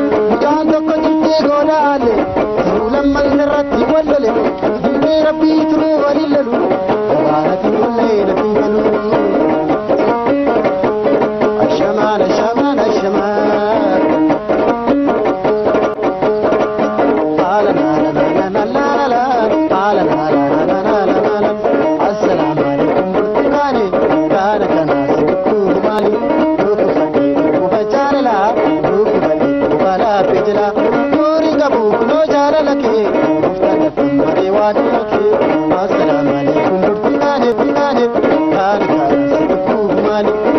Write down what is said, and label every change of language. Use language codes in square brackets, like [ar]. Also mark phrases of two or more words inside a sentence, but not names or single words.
[om] Mucaan tokko jirtee gooda aale. Siruu lamman irratti wal lole. Jirtee Rabbii turuu waliin lalu. Gabaanatti wallee natti galu. Ashamaan, ashamaan, ashamaan. Haala la la la la la la la la. Haala la la la la la la la la. [ar] Assalaamu alaikum [om] burtukaane. Gaana kana si dhukkuu maali? Dhukkuu sadii dhukkuba jaalala. Dhukkuu sadii dhukkuba laafee jala. Nuuri qabu kunoo jaalala kee. Mufta gatti maree waan dhuma kee. [ar] Assalaamu alaikum [om] burtukaane, burtukaane. Gaana kana si dhukkuu maali?